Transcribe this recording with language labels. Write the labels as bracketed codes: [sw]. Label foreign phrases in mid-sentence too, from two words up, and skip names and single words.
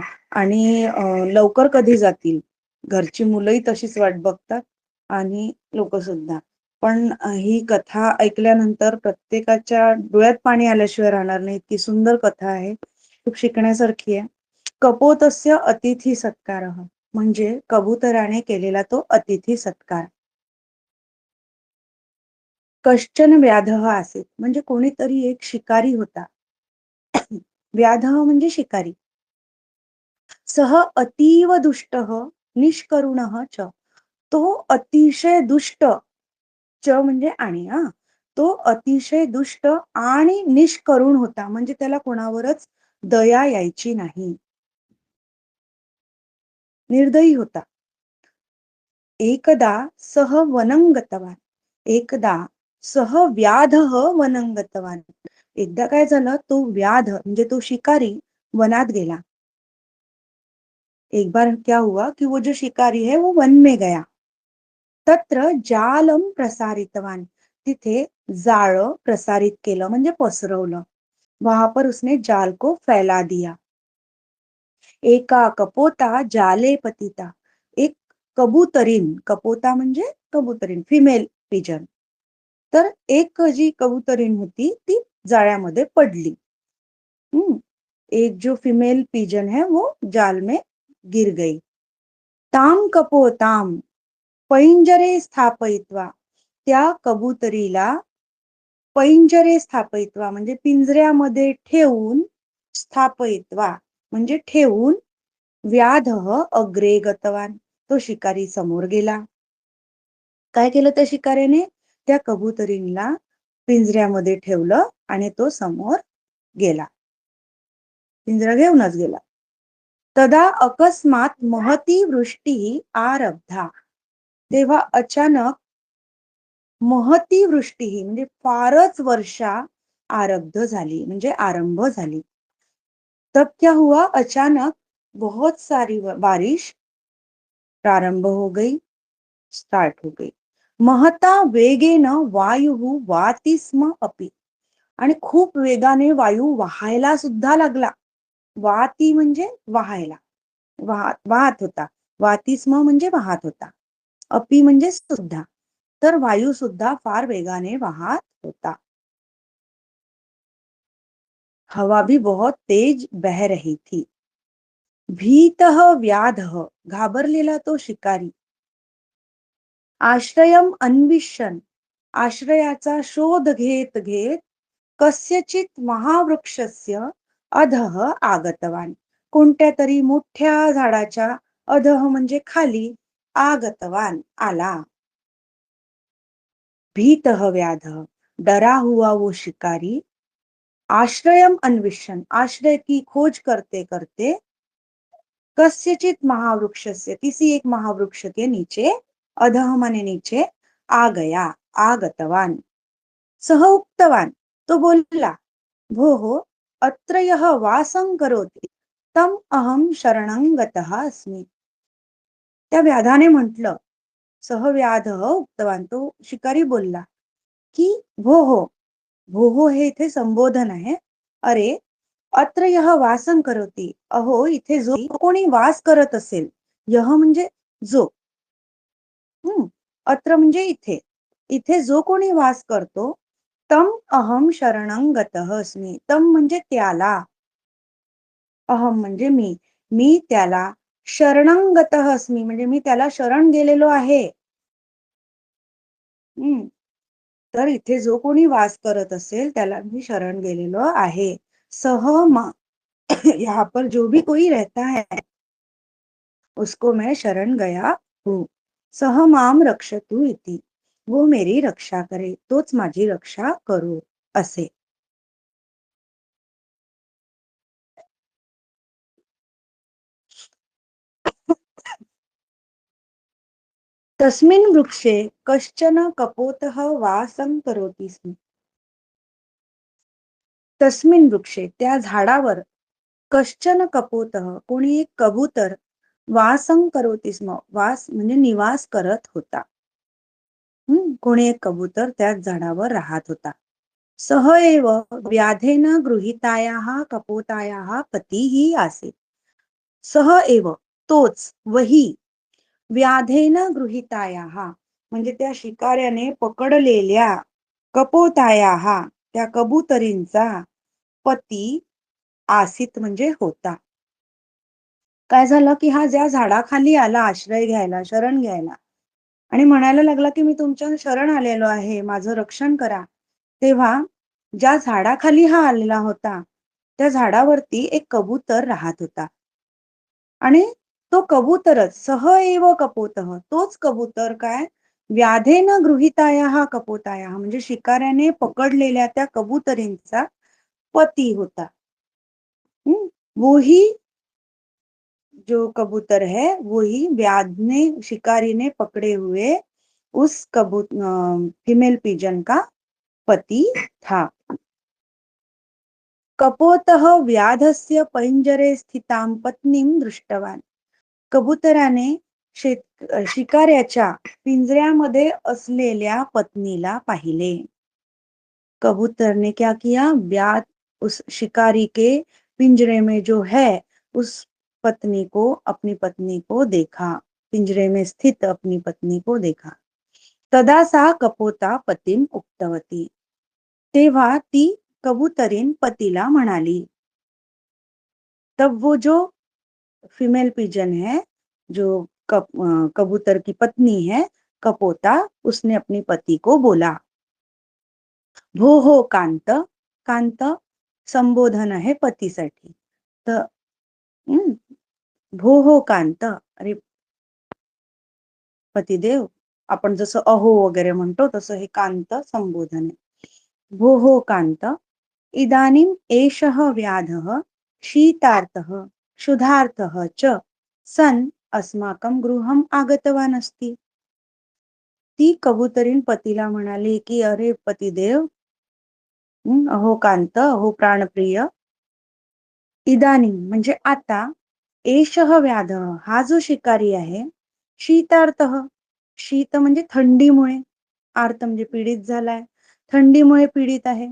[mr] आणि लवकर कधी जातील, घरची मुलंही तशीच वाट बघतात आणि लोक सुद्धा. पण ही कथा ऐकल्यानंतर प्रत्येकाच्या डोळ्यात पाणी आल्याशिवाय राहणार नाही, इतकी सुंदर कथा आहे, खूप शिकण्यासारखी आहे. [sa] कपोतस्य अतिथी सत्कारः [mr] म्हणजे कबुतराने केलेला तो अतिथी सत्कार. [sa] कश्चन व्याधः आसीत् [mr] म्हणजे कोणीतरी एक शिकारी होता. व्याधः म्हणजे शिकारी. [sa] सह अतीव दुष्टः निष्करुणः च. [mr] तो अतिशय दुष्ट, च म्हणजे आणि, तो अतिशय दुष्ट आणि निष्करुण होता, म्हणजे त्याला कोणावरच दया यायची नाही, निर्दयी होता. [sa] एकदा सह वनं गतवान्, एकदा सह व्याधः वनं गतवान्. [mr] एकदा काय झालं, तो व्याध म्हणजे तो शिकारी वनात गेला. [hi] एक बार क्या हुआ कि वो जो शिकारी है वो वन में गया. [sa] तत्र जालम प्रसारितवान, [mr] तिथे जाळं प्रसारित केलं म्हणजे पसरवलं. [hi] वहां पर उसने जाल को फैला दिया. [sa] एका कपोता जाले पतिता, [mr] एक कबूतरीन, कपोता म्हणजे कबूतरीन, [en] female pigeon, [mr] तर एक जी कबूतरीन होती ती जाळ्यामध्ये पडली. [hi] एक जो [en] female pigeon [hi] है वो जाल में गिर गई. [sa] ताम कपोताम पैंजरे स्थापयित्वा, [mr] त्या कबुतरीला [sa] पैंजरे स्थापयित्वा [mr] म्हणजे पिंजऱ्यामध्ये ठेवून, स्थापयित्वा म्हणजे ठेवून, [sa] व्याधः अग्रे गतवान, [mr] तो शिकारी समोर गेला. काय केलं त्या शिकाऱ्याने? त्या कबुतरीला पिंजऱ्यामध्ये ठेवलं आणि तो समोर गेला. पिंजरा घेऊनच गेला. [sa] तदा अकस्मात महती वृष्टी आरब्धा, [mr] तेव्हा अचानक [sa] महती वृष्टी [mr] म्हणजे फारच वर्षा आरब्ध झाली म्हणजे आरंभ झाली. [hi] तब क्या हुआ? अचानक बहुत सारी बारिश प्रारंभ हो गई, स्टार्ट हो गई. [sa] महता वेगेन वायू वाती स्म अपि, [mr] आणि खूप वेगाने वायू वाहायला सुद्धा लागला. वाती म्हणजे वाहायला, वाहत होता. वाती स्म म्हणजे वाहत होता. अपि म्हणजे सुद्धा. तर वायू सुद्धा फार वेगाने वाहत होता. [hi] हवा भी बहुत तेज बह रही थी. [sa] भीतः व्याधः, [mr] घाबरलेला तो शिकारी. [sa] आश्रयम अन्विष्यन, [mr] आश्रयाचा शोध घेत घेत, [sa] कस्यचित महावृक्षस्य अधः आगतवान, [mr] कोणत्या तरी मोठ्या झाडाच्या अधः म्हणजे खाली, आगतवान आला. [sa] भीतः व्याधः, [hi] डरा हुआ वो शिकारी. [sa] आश्रयम अन्विष्यन, [hi] आश्रय की खोज करते करते, [sa] कस्यचित महावृक्षस्य, [hi] किसी एक महावृक्ष के नीचे, अधः माने नीचे, आ गया, [sa] आगतवान. सह उक्तवान, [mr] तो बोलला, [sa] भोः अत्र यः वासं करोति तम अहम शरणं गतः अस्मि. [mr] त्या व्याधाने म्हटलं, [sa] सहव्याधः उक्तवान, [mr] तो शिकारी बोलला की भोः, भोः हे इथे संबोधन आहे. अरे, [sa] अत्र यः वासं करोति, [mr] अहो इथे जो कोणी वास करत असेल, यह म्हणजे जो, अत्र म्हणजे इथे, इथे जो कोणी वास करतो, [sa] तम अहम शरणं गतः अस्मि, [mr] तम म्हणजे त्याला, अहम म्हणजे मी त्याला, [sa] शरणं गतः अस्मि [mr] म्हणजे मी त्याला शरण गेलेलो आहे. तर इथे जो कोणी वास करत असेल त्याला मी शरण गेलेलो आहे. [hi] सह मा यहाँ पर जो भी कोई रहता है उसको मैं शरण गया हूँ. [sa] सह माम रक्षतु इति, [hi] वो मेरी रक्षा करे, [mr] तोच माझी रक्षा करू, असे. [sa] तस्मिन् वृक्षे कश्चन कपोतः वासं करोति स्म. तस्मिन् वृक्षे [mr] त्या झाडावर, [sa] कश्चन कपोतः [mr] कोणी एक कबूतर, [sa] वासं करोति स्म, [mr] वास म्हणजे निवास करत होता. कोणी एक कबूतर त्याच झाडावर राहत होता. [sa] सह एव व्याधेन गृहीतायाः कपोतायाः पतीही आसीत्. सह एव [mr] तोच, वही, [sa] व्याधेन गृहीतायाः [mr] म्हणजे त्या शिकाऱ्याने पकडलेल्या, [sa] कपोतायाः त्या [mr] कबुतरींचा, पती आसीत म्हणजे होता. काय झालं की हा ज्या झाडाखाली आला आश्रय घ्यायला, शरण घ्यायला, आणि म्हणायला लागला की मी तुमच्या शरण आलेलो आहे, माझं रक्षण करा. तेव्हा ज्या झाडाखाली हा आलेला होता, त्या झाडावरती एक कबूतर राहत होता. आणि तो कबूतरच, [sa] सह एव कपोतः, [mr] तोच कबूतर काय, [sa] व्याधेन गृहीतायाः कपोतायाः [mr] म्हणजे शिकाऱ्याने पकडलेल्या त्या कबुतरींचा पती होता. [hi] वही जो कबूतर है वही व्याध ने, शिकारी ने पकड़े हुए उस [en] female pigeon [hi] का पति था. [sa] कपोतः व्याधस्य पैंजरे स्थितां पत्नीं दृष्टवान, [mr] कबुतराने शिकाऱ्याच्या पिंजऱ्यामध्ये असलेल्या पत्नीला पाहिले. [hi] कबूतर ने क्या किया? व्याध, उस शिकारी के पिंजरे में जो है उस पत्नी को, अपनी पत्नी को देखा, पिंजरे में स्थित अपनी पत्नी को देखा. [sa] तदा सा कपोता पतिम उक्तवती, [mr] तेव्हा ती कबुतरीन पतीला म्हणाली, [hi] तब वो जो [en] female pigeon [hi] है, जो कबूतर की पत्नी है, कपोता, उसने अपने पति को बोला, [sa] भो हो कांत. [mr] कांत संबोधन आहे पतीसाठी. तर हं, [sa] भो हो कांत, [mr] अरे पतिदेव, आपण जसं अहो वगैरे म्हणतो तसं हे कांत संबोधन आहे. [sa] भो हो कांत, इदानीम एषः व्याधः शीतार्थः क्षुधार्थः च सन अस्माकं गृहम आगतवान अस्ति. [mr] ती कबुतरीण पतीला म्हणाली की अरे पतिदेव, अहो कांत, अहो प्राणप्रिय, इदानीम म्हणजे आता, [sa] एषः व्याध, [mr] हा जो शिकारी आहे, शीतार्थ, शीत म्हणजे थंडीमुळे, आर्त म्हणजे पीडित झालाय, थंडीमुळे पीडित आहे.